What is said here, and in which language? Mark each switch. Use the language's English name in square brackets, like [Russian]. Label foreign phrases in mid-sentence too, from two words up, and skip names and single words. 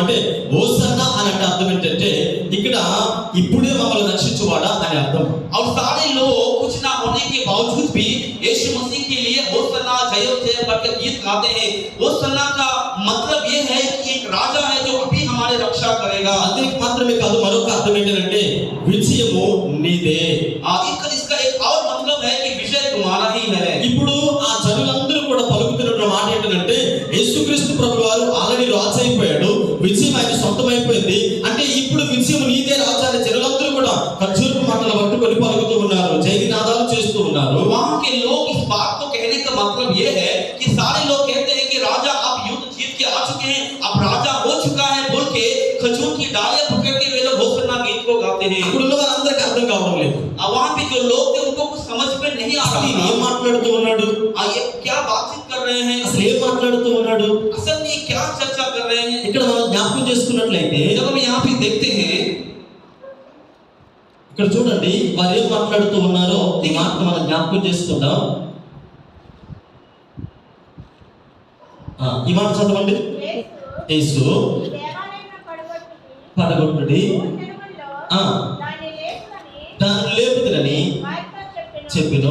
[Telugu] అంటే హోసన్నా అని అంటే అర్థం ఏంటంటే ఇక్కడ ఇప్పుడే మమ్మల్ని రక్షించువాడా అని అర్థం. [Hindi] और सारे लोग कुछ ना होने के बावजूद भी यीशु मसीह के लिए होसन्ना जय जय करके गीत गाते हैं। होसन्ना का मतलब ये है कि एक राजा है जो अभी हमारे रक्षा करेगा। [Telugu] అంతే మాత్రమే కాదు, మరొక అర్థం ఏంటంటే విజయము నీదే. [Hindi] इसका एक और मतलब है कि विजय तुम्हारा ही है। [Telugu] ఇప్పుడు ఆ జనులందరూ కూడా పలుకుతున్న మాట ఏంటంటే యేసుక్రీస్తు ప్రభువు వారు ఆల్రెడీ రాజు అయిపోయాడు, విజయం ఆయన సొంతమైపోయింది. అంటే ఇప్పుడు విజయం నీదే రాజు అని జనులందరూ కూడా ఖర్జూరపు మంటలు పట్టుకొని పలుకుతూ ఉన్నారు, జయనినాదాలు చేస్తూ ఉన్నారు. [Hindi] वहां के लोग इस बात को कहने का मतलब ये है कि सारे लोग कहते हैं कि राजा आप युद्ध जीत के आ चुके हैं, अब राजा हो चुका है बोल के खजूर की डालियां पकड़ के वे लोग होसन्ना गीत को गाते हैं। [Telugu] అక్కడ ఉన్న వారందరికీ అర్థం కావడం లేదు. [Hindi] वहां पे जो लोग थे उनको कुछ समझ में नहीं आ [Telugu] అసలు ఈయన [Hindi] रहा [Telugu] ఏం మాట్లాడుతూ ఉన్నాడు, [Hindi] ये क्या बातचीत कर रहे हैं, [Telugu] అసలు ఏం మాట్లాడుతూ ఉన్నాడు. [Hindi] असल में ये क्या चर्चा कर रहे हैं। [Telugu] ఇక్కడ మనం జ్ఞాపకం చేసుకున్నట్లయితే [Hindi] जब हम यहाँ पे देखते हैं, [Telugu] ఇక్కడ చూడండి వారు ఏం మాట్లాడుతూ ఉన్నారో ఈ మాట మనం జ్ఞాపకం చేసుకుందాం. ఈ మాట చదవండి. యేసు పడగొట్టుడి దాన్ని లేపుదురని చెప్పిను.